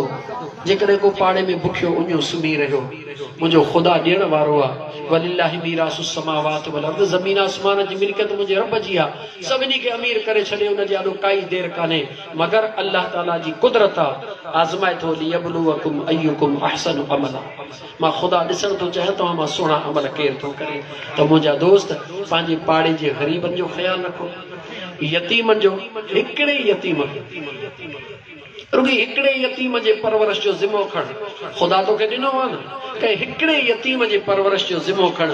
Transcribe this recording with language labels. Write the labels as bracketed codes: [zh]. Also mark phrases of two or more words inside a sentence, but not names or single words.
[sd] जेकर को पाड़े में भुखियो उञो सुम्ही रहियो, मुझो खुदा ॾियण वारो आहे। [ar] ولله ميراث السماوات والأرض, [sd] ज़मीन आसमान जी मिल्कियत मुझे रब जी आहे। सभिनी खे अमीर करे छॾे उन जे आॾो काई देर कान्हे, मगर अल्लाह ताला जी कुदरत आहे। आज़माए थो [ar] ليبلوكم أيكم أحسن عملا. [sd] मां खुदा ॾिसण थो चाहियां तव्हां मां सुहिणा अमल केर थो करे। त मुंहिंजा दोस्त पंहिंजे पाड़े जे ग़रीबनि जो ख्यालु रखो, यतीमनि जो। हिकिड़े यतीम रुगी हिकिड़े यतीम जे परवरिश जो ज़िम्मो खण, खुदा तोखे ॾिनो आहे न, कंहिं हिकिड़े यतीम जे परवरिश जो ज़िम्मो खण।